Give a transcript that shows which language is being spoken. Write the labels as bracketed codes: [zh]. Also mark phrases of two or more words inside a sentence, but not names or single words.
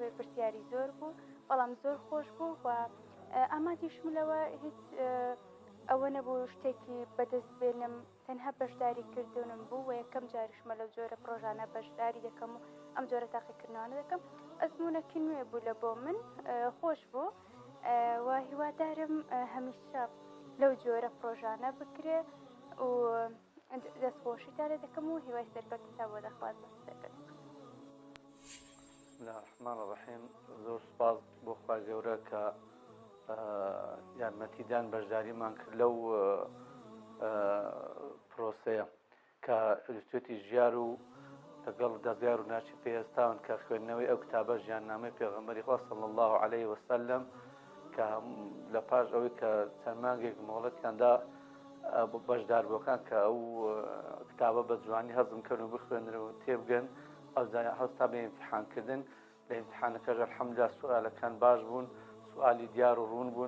[ckb] بێ پرسیاری زۆر بوو بەڵام زۆر خۆش بوو و ئامادەیشملەوە هیچ ئەوە نەبوو شتێکی بەدەست بێنم، تەنها بەشداری کردنم بوو و یەکەم جاریشمە لەو جۆرە پرۆژانە بەشداری دەکەم و ئەم جۆرە تاقیکردنەوەانە دەکەم ئەزمونێکی نوێ بوو لە بۆ من خۆش بوو و هیوادارم هەمیشە لەو جۆرە پرۆژانە بکرێ و دەستخۆشیتا لێ دەکەم و هیوای سەرکەوتنتا بۆ دەخوازم سەرکەوت. [ar] بسم الله الرحمن الرحیم. [ckb] زۆر سپاس بۆ خوا گەورە کە یارمەتیدان بەشداریمان کرد لەو پرۆسەیە کە ئینستیتوتی ژیار و لەگەڵ دەستگای ڕووناچی پێهێستاون کە خوێندنەوەی ئەو کتابە ژیاننامەی پێغەمبەری خوا [ar] صلی الله علیه وسلم [ckb] کە لە پاش ئەوەی کە چەند مانگێک مۆڵەتیاندا بەشداربووەکان کە ئەو کتابە بە جوانی هەزم کردن و بخوێنرەوە تێبگەن هەستا بە ئیمتیحانکردن لە ئیمتیحانەکەش ئەلحەمدولیلا سوالەکان باش بوون، سوالی دیار و ڕوون بوون.